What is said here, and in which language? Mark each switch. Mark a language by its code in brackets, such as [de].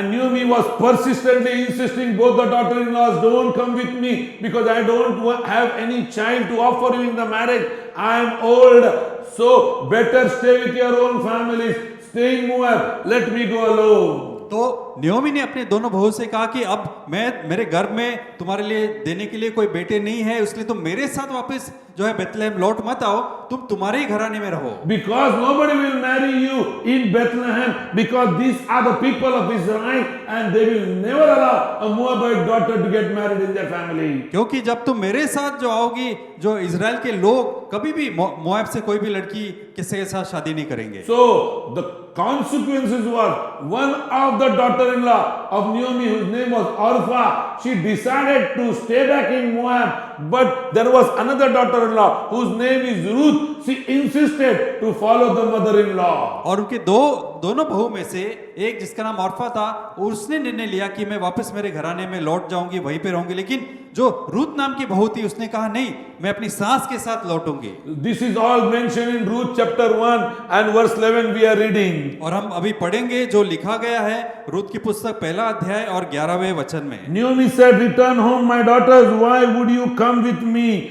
[en] And Naomi was persistently insisting, both the daughter-in-laws, don't come with me because I don't have any child to offer you in the marriage. I am old, so better stay with your own families. Stay in Moab. Let me go alone. [hi] तो न्योमी ने अपने दोनों बहू से कहा कि अब मेरे घर में तुम्हारे लिए देने के लिए कोई बेटे नहीं है, इसलिए तुम मेरे साथ वापस जो है बेथलेहम लौट मत आओ, तुम तुम्हारे ही घराने में रहो। [en] Because nobody will marry you in Bethlehem, because these are the people of Israel and they will never allow a Moabite daughter to get married in their family. [hi] क्योंकि जब तुम मेरे साथ जो आओगी, जो इजराइल के लोग कभी भी मोआब से कोई भी लड़की किसी के साथ शादी नहीं करेंगे। [en] So the consequences was, one of the daughter-in-law of Naomi, whose name was Orpha, she decided to stay back in Moab, but there was another daughter-in-law whose name is Ruth. She insisted to follow the mother-in-law. [hi] और उनके दोनों बहू में से एक जिसका नाम ऑर्फा था, उसने निर्णय लिया कि मैं वापस मेरे घराने में लौट जाऊंगी, वहीं पे रहूंगी। लेकिन जो रूथ नाम की बहू थी, उसने कहा नहीं, मैं अपनी सास के साथ लौटूंगी। [en] This is all mentioned in Ruth chapter 1 and verse 11 we are reading. [hi] और हम अभी पढ़ेंगे जो लिखा गया है रूथ की पुस्तक 1 अध्याय और 11वें वचन में। [en] Naomi said, return home, my daughters. Why would you come with me?